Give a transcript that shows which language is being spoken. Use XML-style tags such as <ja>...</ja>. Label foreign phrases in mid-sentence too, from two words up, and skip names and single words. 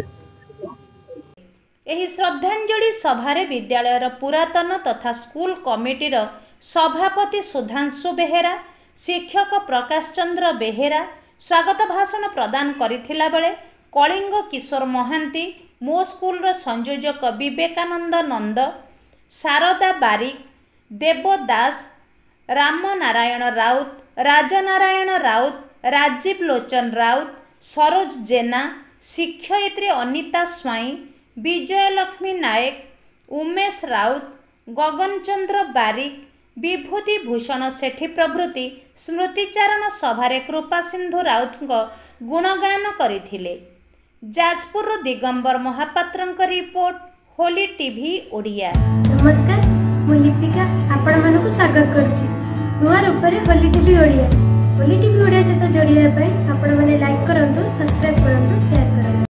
<or>ଏହି ଶ୍ରଦ୍ଧାଞ୍ଜଳି ସଭାରେ ବିଦ୍ୟାଳୟର ପୁରାତନ ତଥା ସ୍କୁଲ କମିଟିର ସଭାପତି ସୁଧାଂଶୁ ବେହେରା ଶିକ୍ଷକ ପ୍ରକାଶ ଚନ୍ଦ୍ର ବେହେରା ସ୍ୱାଗତ ଭାଷଣ ପ୍ରଦାନ କରିଥିଲା ବେଳେ କଳିଙ୍ଗ କିଶୋର ମହାନ୍ତି ମୋ ସ୍କୁଲର ସଂଯୋଜକ ବିବେକାନନ୍ଦ ନନ୍ଦ, ଶାରଦା ବାରିକ, ଦେବ ଦାସ, ରାମନାରାୟଣ ରାଉତ, ରାଜନାରାୟଣ ରାଉତ, ରାଜୀବ ଲୋଚନ ରାଉତ, ସରୋଜ ଜେନା, ଶିକ୍ଷୟିତ୍ରୀ ଅନିତା ସ୍ୱାଇଁ, ବିଜୟଲକ୍ଷ୍ମୀ ନାୟକ, ଉମେଶ ରାଉତ, ଗଗନଚନ୍ଦ୍ର ବାରିକ, ବିଭୂତି ଭୂଷଣ ସେଠୀ ପ୍ରଭୃତି ସ୍ମୃତିଚାରଣ ସଭାରେ କୃପାସିନ୍ଧୁ ରାଉତଙ୍କ ଗୁଣଗାନ କରିଥିଲେ। ଯାଜପୁରରୁ ଦିଗମ୍ବର ମହାପାତ୍ରଙ୍କ ରିପୋର୍ଟ, ହୋଲି ଟିଭି ଓଡ଼ିଆ। ନମସ୍କାର, ମୁଁ ଲିପିକା ଆପଣ ମାନଙ୍କୁ ସ୍ୱାଗତ କରୁଛି ନୂଆ ରୂପରେ ହୋଲି ଟିଭି ଓଡ଼ିଆ। ହୋଲି ଟିଭି ଓଡ଼ିଆ ସହିତ ଯୋଡ଼ିଆ ଆପଣ ମାନେ ଲାଇକ କରନ୍ତୁ, ସବସ୍କ୍ରାଇବ କରନ୍ତୁ, ସେୟାର କରନ୍ତୁ।</or>